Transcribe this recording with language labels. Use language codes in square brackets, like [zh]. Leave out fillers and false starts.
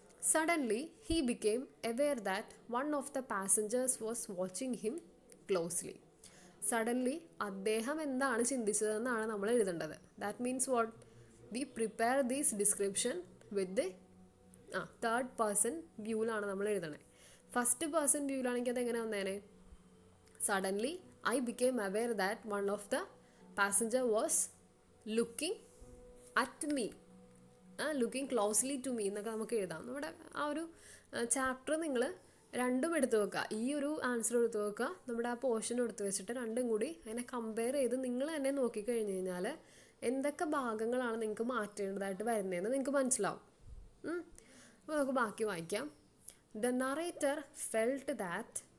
[en] Suddenly he became aware that one of the passengers was watching him closely. [ml] Suddenly അദ്ദേഹം എന്താണ് ചിന്തിച്ചതെന്നാണ് നമ്മൾ എഴുതേണ്ടത്. [en] That means what? We prepare these description with the third person വ്യൂവിലാണ് [ml] നമ്മൾ എഴുതണേ. First person വ്യൂവിലാണെങ്കിൽ അതെങ്ങനെ വന്നേനെ? [en] suddenly I became aware that one of the passenger was looking at me, looking closely to me [ml] എന്നൊക്കെ നമുക്ക് എഴുതാം. നമ്മുടെ ആ ഒരു ചാപ്റ്റർ നിങ്ങൾ രണ്ടും എടുത്ത് വെക്കുക. ഈ ഒരു ആൻസർ എടുത്ത് വെക്കുക, നമ്മുടെ ആ പോർഷൻ എടുത്ത് വെച്ചിട്ട് രണ്ടും കൂടി അതിനെ കമ്പയർ ചെയ്ത് നിങ്ങൾ തന്നെ നോക്കിക്കഴിഞ്ഞ് കഴിഞ്ഞാൽ എന്തൊക്കെ ഭാഗങ്ങളാണ് നിങ്ങൾക്ക് മാറ്റേണ്ടതായിട്ട് വരുന്നതെന്ന് നിങ്ങൾക്ക് മനസ്സിലാവും. അപ്പോൾ നമുക്ക് ബാക്കി വായിക്കാം. [en] The narrator felt that.